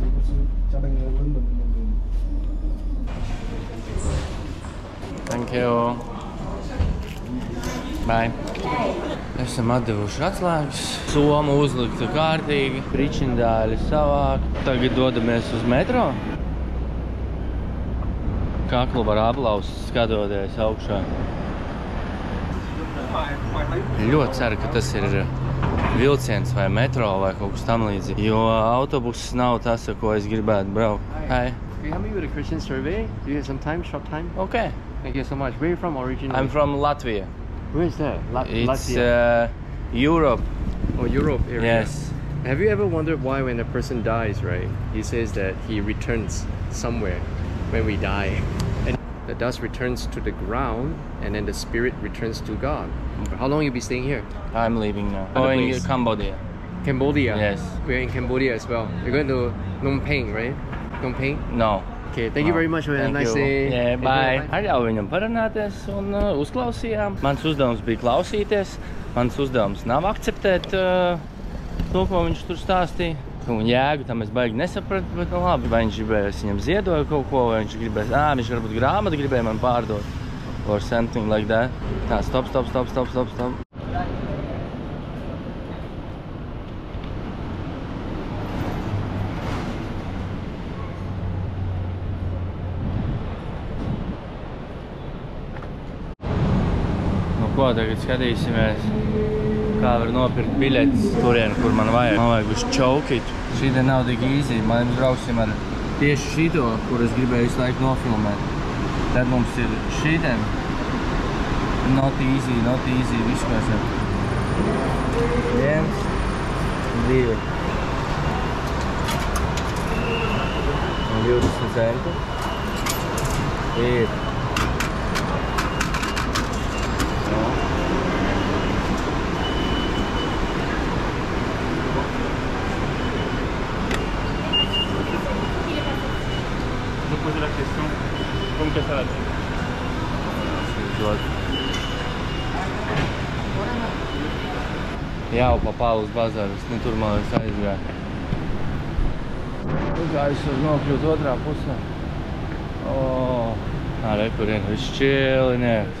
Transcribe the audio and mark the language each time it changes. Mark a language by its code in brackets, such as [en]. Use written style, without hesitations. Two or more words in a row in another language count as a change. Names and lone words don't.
[en] Thank you. Bye. [lv] Esam atdevuši atslēgas. Soma uzlikta kārtīgi. Pričindāļi savāk. Tagad dodamies uz metro. Kaklu var aplaust, skatoties augšā. Ļoti ceru, ka tas ir vilciens vai metro vai kaut kas tam līdzīgi, jo autobuss nav tas, ar ko es gribētu braukt. [en] Hi. Can you help me with a question survey? Do you have some time, short time? Okay. Thank you so much. Where are you from originally? I'm from Latvia. Where is that? It's Latvia. Europe. Oh, Europe area. Yes. Have you ever wondered why when a person dies, right? He says that he returns somewhere when we die. And the dust returns to the ground and then the spirit returns to God. How long you be staying here? I'm leaving now. Other Going place? to Cambodia. Cambodia? Yes. We're in Cambodia as well. You're going to Phnom Penh, right? Phnom Penh? No. Okay, thank you very much. Have a nice day. Yeah, bye. [lv] Ļauj viņam parunāties un uzklausījām. Mans uzdevums bija klausīties. Mans uzdevums nav akceptēt to, ko viņš tur stāstīja. Un jēgu tam es baigi nesapratu, bet nu labi, vai viņš gribēja, es viņam ziedoju kaut ko, vai viņš gribēja, viņš varbūt grāmatu gribēja man pārdot. [en] Or something like that. [lv] Tā, stop. Ko tagad skatīsimies, kā var nopirkt biļetes turien, kur man vajag. Man vajag uz Čaukitu. Šī te nav tik easy. Man brauksim ar tieši šito, kur es gribēju visu laiku nofilmēt. Tad mums ir šī te. [en] Not easy, [lv] visu, ko esam. 1, 2. Un 20 centi. Ir. [fr] Poser la question, faut me casser la tête. [lv] Jau pa Pāvils bazāru, tur man liekas aizgāja. Kā es varu nokļūt otrā pusē? Re, kur ir viss čēlinieks.